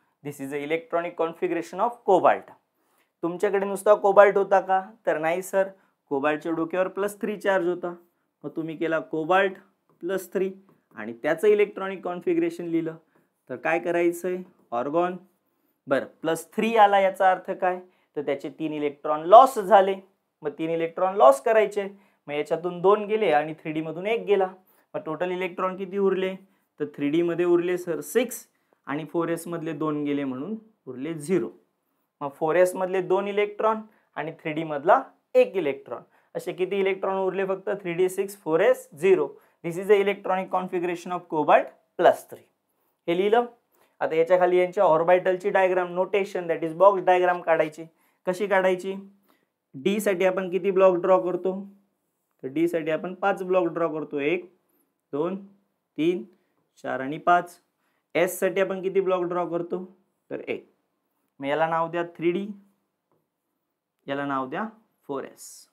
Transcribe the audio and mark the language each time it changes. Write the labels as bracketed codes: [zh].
[en] This is a electronic configuration of cobalt. [mr] तुमच्याकडे नुसता cobalt होता का, तर नाही सर, कोबाल्टच्या डोक्यावर +3 चार्ज होता, मग तुम्ही केला कोबाल्ट +3 आणि त्याचं इलेक्ट्रॉनिक कॉन्फिगरेशन लिहिलं. तर काय करायचंय, ऑर्गॉन. बरं, +3 आला, याचा अर्थ काय, तर त्याचे 3 इलेक्ट्रॉन लॉस झाले, मग 3 इलेक्ट्रॉन लॉस करायचे, मग याच्यातून 2 गेले आणि 3D मधून 1 गेला, मग टोटल इलेक्ट्रॉन किती उरले, तर 3D मध्ये उरले सर 6 आणि 4s मधले 2 गेले म्हणून उरले 0. मग 4s मधले 2 इलेक्ट्रॉन आणि 3D मधला 1 इलेक्ट्रॉन, असे किती इलेक्ट्रॉन उरले फक्त 3D 6 4s 0. [en] This is the electronic configuration of cobalt +3. [mr] हे लिहिलं. आता याच्या खाली यांच्या ऑर्बिटलची diagram notation [en] that is [mr] box diagram काढायची. कशी काढायची, डी साठी आपण किती ब्लॉक ड्रॉ करतो, तर डी साठी आपण 5 ब्लॉक ड्रॉ करतो, 1 2 3 4 आणि 5. एस साठी आपण किती ब्लॉक ड्रॉ करतो, तर 1. मग याला नाव द्या 3D, याला नाव द्या 4s.